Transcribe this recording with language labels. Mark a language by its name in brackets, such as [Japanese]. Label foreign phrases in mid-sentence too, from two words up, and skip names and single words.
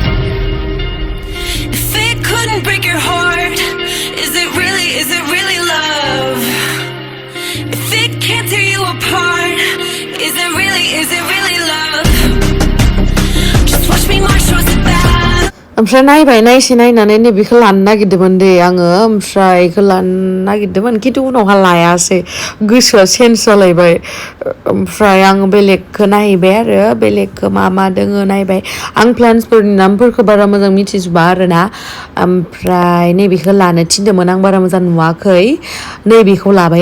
[English] If it couldn't break your heart, is it really love? If it can't tear you apart, is it really love? Just watch me march towards the battle. [Bodo] ओमफ्राय नायसे नायनानै नैबेखौ लानो नागिरदोंमोन दे आङो ओमफ्राय बेखौ लानो नागिरदोंमोन खिन्थु उनावहा लायासै गोसोआ चेन्ज जालायबाय ओमफ्राय आङो बेलेगखौ नायबाय आरो बेलेगखौ मा दोङो नायबाय आं प्लान्ट्सफोरनि नामफोरखौ बारा मोजां मिथिजोबा आरोना ओमफ्राय नैबेखौ लानो थिनदोंमोन आं बारा मोजां नुवाखै नैबेखौ लाबाय